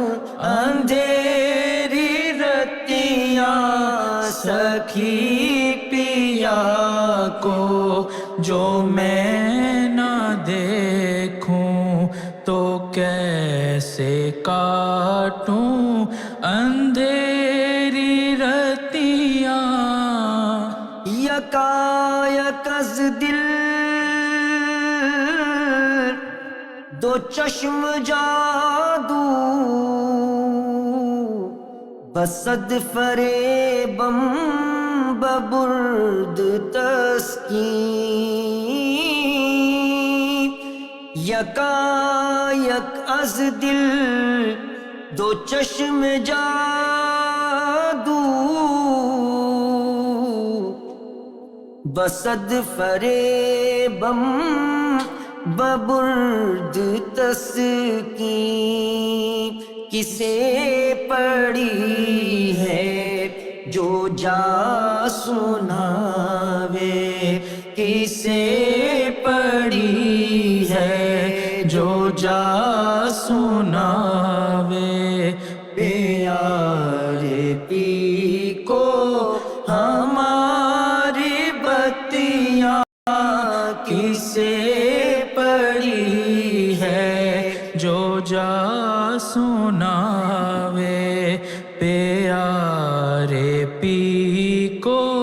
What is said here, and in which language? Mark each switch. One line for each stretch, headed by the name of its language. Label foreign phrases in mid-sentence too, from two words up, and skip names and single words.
Urdu: اندھیری رتیاں سکھی پیا کو جو میں نہ دیکھوں تو کیسے کاٹوں اندھیری رتیاں
Persian: یکایک از دل دو چشم جادو بصد فریبم ببرد تسکین یکایک از دل دو چشم جادو بصد فریبم ببرد تسکین
Urdu: کسے پڑی ہے جو جا سناوے کسے پڑی ہے جو جا سناوے پیارے پی کو ہماری بتیاں کسے پڑی ہے جو جا سناوے پیارے پی کو